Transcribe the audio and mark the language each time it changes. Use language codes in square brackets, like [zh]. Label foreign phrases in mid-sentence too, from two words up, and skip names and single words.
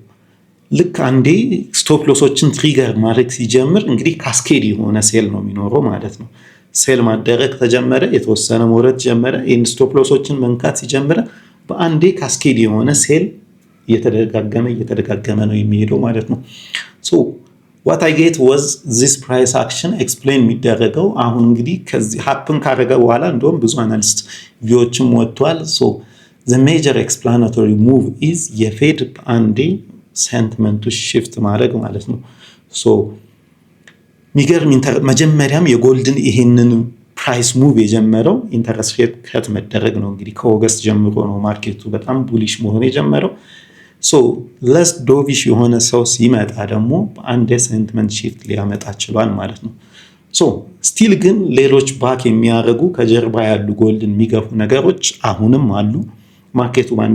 [am] ልክ አንዴ ስቶፕ ሎሶችን ትሪገር ማድረግ ሲጀምር እንግዲህ ካስኬድ የሆነ ሴል ነው የሚኖረው ማለት ነው። ሴል ማደረግ ተጀመረ፣ የተወሰነ መውረድ ጀመረ። ይህን ስቶፕ ሎሶችን መንካት ሲጀምረ በአንዴ ካስኬድ የሆነ ሴል እየተደጋገመ ነው የሚሄደው ማለት ነው። ሶ [en] what I get was this price action explain [am] የሚደረገው አሁን እንግዲህ ከዚህ happen ካደረገ በኋላ እንደውም ብዙ አናሊስት ቪዲዮዎችም ወጥቷል። [en] so the major explanatory move is [am] የፌድ አንዴ ሴንቲመንቱ shift ማድረግ ማለት ነው። so ሚገርም መጀመሪያም የጎልድን ይሄንን [en] price move [am] የጀመረው [en] interest rate cut [am] መደረግ ነው። እንግዲህ ከኦገስት ጀምሮ ነው ማርኬቱ በጣም ቡሊሽ መሆን የጀመረው። [en] so less dovish [am] የሆነ ሰው ሲመጣ ደግሞ በአንድ ሴንቲመንት ሺፍት ሊያመጣ ችሏል ማለት ነው። [en] so still [am] ግን ሌሎች ባክ የሚያደርጉ ከጀርባ ያሉ ጎልድን የሚገፉ ነገሮች አሁንም አሉ። ማርኬቱ በአንድ